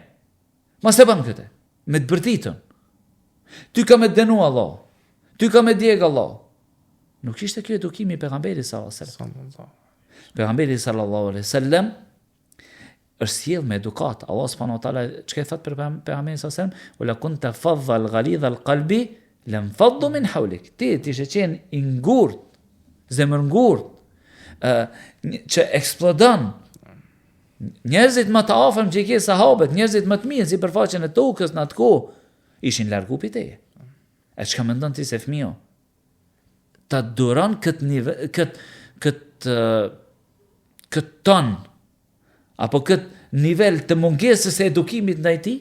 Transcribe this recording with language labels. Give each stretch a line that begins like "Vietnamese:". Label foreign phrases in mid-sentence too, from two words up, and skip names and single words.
Albanian: Mos e bën këtë, me të bërtitën. Ty ka me denu Allah. Ty ka me djeg Allah. Nuk ishte kjo edukimi i pejgamberit
Arabic: صلى الله عليه وسلم.
Albanian: Pejgamberi
Arabic: صلى الله عليه وسلم
Albanian: është sjell me edukat.
Arabic: الله سبحانه وتعالى
Albanian: çka thot për pejgamberin
Arabic: صلى الله عليه وسلم ولو كنت فظا غليظ القلب لانفضوا من حولك."
Albanian: Ti ishe qenë i ngurt, zemër ngurt, që eksplodon. Njerëzit më të afërm që i ke sahabët, njerëzit më të mirë si përfaqen e tokës në atë kohë, ishin larg grupit teje. E çka mendon ti se fëmijë ta duron këtë këtë ton, apo këtë nivel të mungesës e edukimit ndaj tij?